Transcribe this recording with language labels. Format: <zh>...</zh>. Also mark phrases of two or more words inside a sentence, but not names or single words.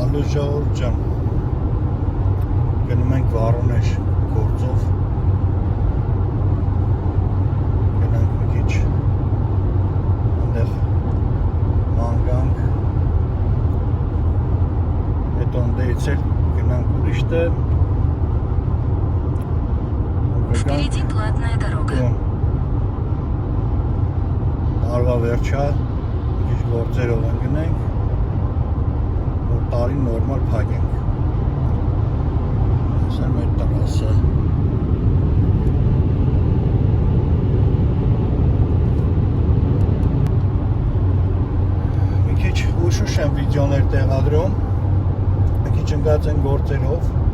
<hy>ժողովուրդ ջան, գնում ենք Վարոնեժ գործով, գնանք մի քիչ այնտեղ ման գանք, հետո ընդերից էլ գնանք ուրիշ տեղ,</hy> <ru>Впереди платная дорога.</ru> <hy>Տարվա վերջա, մի քիչ գործերով ընկնենք, որ տարին նորմալ փակենք։ Սա մեր տրասը։ Մի քիչ ուշուշ եմ վիդեոներ տեղադրում, մի քիչ ընկած են գործերով։</hy>